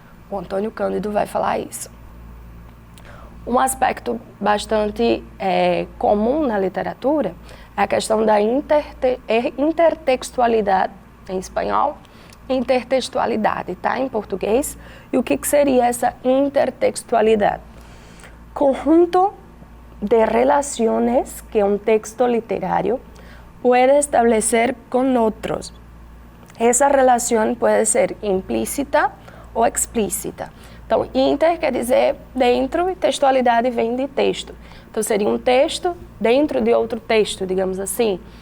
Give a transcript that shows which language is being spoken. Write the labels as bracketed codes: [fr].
[pt] O Antônio Cândido vai falar isso. Um aspecto bastante comum na literatura é a questão da intertextualidade, em espanhol, intertextualidade, tá? Em português. E o que seria essa intertextualidade? [es] Conjunto de relaciones que un texto literario puede establecer con otros. [pt] Essa relação pode ser implícita ou explícita. Então, inter quer dizer dentro e textualidade vem de texto. Então, seria um texto dentro de outro texto, digamos assim.